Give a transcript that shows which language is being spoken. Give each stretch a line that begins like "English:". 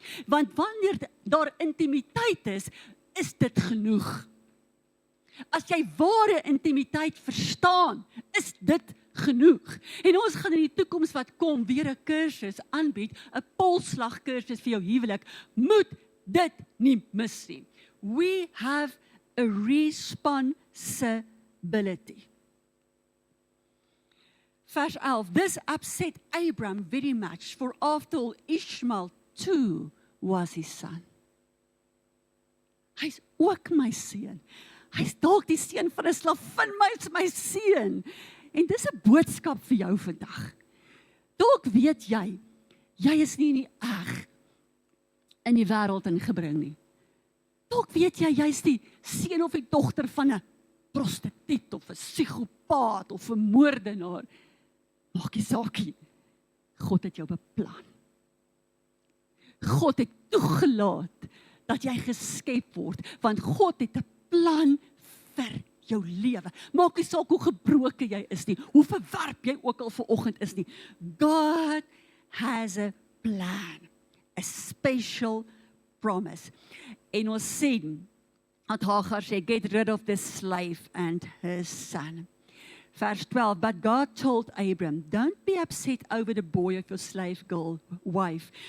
Afrikaans: Want wanneer daar intimiteit is dit genoeg. As jy ware intimiteit verstaan, is dit genoeg. En ons gaan in die toekoms wat kom weer 'n kursus aanbied, 'n polslag kursus vir jou huwelik. Moet dit nie mis nie.
English: We have a responsibility.
Afrikaans: Vers 11,
English: this upset Abram very much, for after all Ishmael too was his son.
Afrikaans: Hy's ook my seun. Hy's dalk die seun van 'n slavin, maar hy's my seun. En dis 'n boodskap vir jou vandag. Dalk weet jy is nie in die eg in die wêreld ingebring nie. Dalk weet jy's die seun of die dogter van 'n prostituut of 'n psigopaat of 'n moordenaar. Maak nie saak nie. God het jou beplan. God het toegelaat dat jy geskep word, want God het 'n plan vir jou lewe. Maak nie saak hoe gebroken jy is nie, hoe verwerp jy ook al vanoggend is nie.
English: God has a plan, a special promise.
Afrikaans: En ons sien, dat Hagar sê,
English: get rid of the slave and her son. Verse 12, but God told Abram, don't be upset over the boy of your slave girl wife.